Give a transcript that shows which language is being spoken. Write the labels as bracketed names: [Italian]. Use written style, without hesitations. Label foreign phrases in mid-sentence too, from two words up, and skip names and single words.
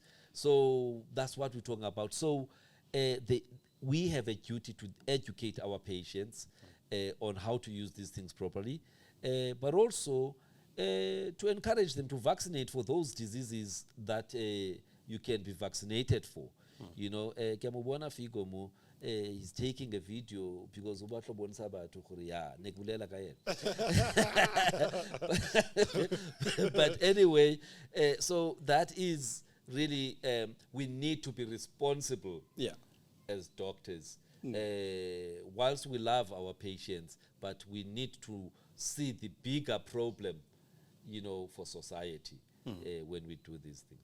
[English] So that's what we're talking about. So we have a duty to educate our patients on how to use these things properly, but also to encourage them to vaccinate for those diseases that you can be vaccinated for. [Tswana] Kemubona Figo mo [English] he's taking a video because [Tswana] ubatlo bonisa batho gore ya nekulela ka yena. [English] But anyway, so that is really we need to be responsible as doctors. Whilst we love our patients, but we need to see the bigger problem, for society when we do these things.